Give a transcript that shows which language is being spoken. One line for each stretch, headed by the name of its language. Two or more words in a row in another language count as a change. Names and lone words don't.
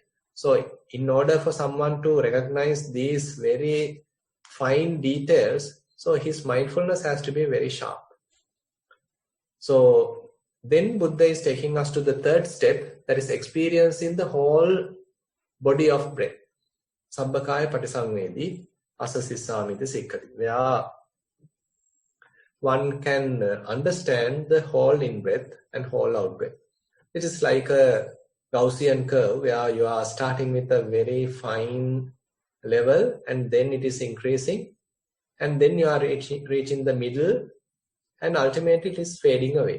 English: So in order for someone to recognize these very fine details, so his mindfulness has to be very sharp. So then Buddha is taking us to the third step, that is experiencing the whole body of breath.
Pali: Sabbakaya patisangvedi asasisamiti sikkati.
English: Where one can understand the whole in-breath and whole out-breath. It is like a Gaussian curve where you are starting with a very fine level and then it is increasing and then you are reaching the middle and ultimately it is fading away.